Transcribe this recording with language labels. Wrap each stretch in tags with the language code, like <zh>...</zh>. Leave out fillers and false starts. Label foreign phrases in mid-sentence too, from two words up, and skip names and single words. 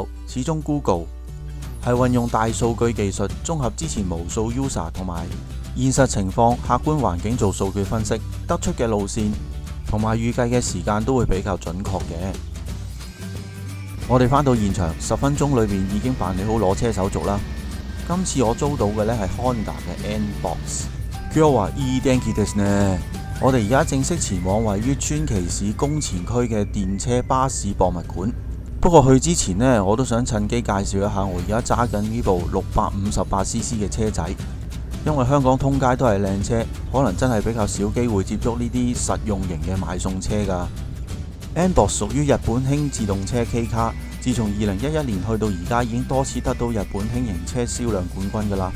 <yue>始終 Google 係運用大數據技術，綜合之前無數 user 同埋現實情況、客觀環境做數據分析，得出嘅路線同埋預計嘅時間都會比較準確嘅。我哋返到現場10分鐘裏面已經辦理好攞車手續啦。今次我租到嘅呢係 Honda 嘅 N-Box。</yue> <ja>今日はいい天気ですね。</ja> <yue>我哋而家正式前往位於川崎市宮前區嘅電車巴士博物館。不過去之前呢，我都想趁機介紹一下我而家揸緊呢部658cc 嘅車仔。因為香港通街都係靚車，可能真係比較少機會接觸呢啲實用型嘅買餸車㗎。N-Box 屬於日本輕自動車 K 卡，自從2011年去到而家已經多次得到日本輕型車銷量冠軍㗎啦。</yue>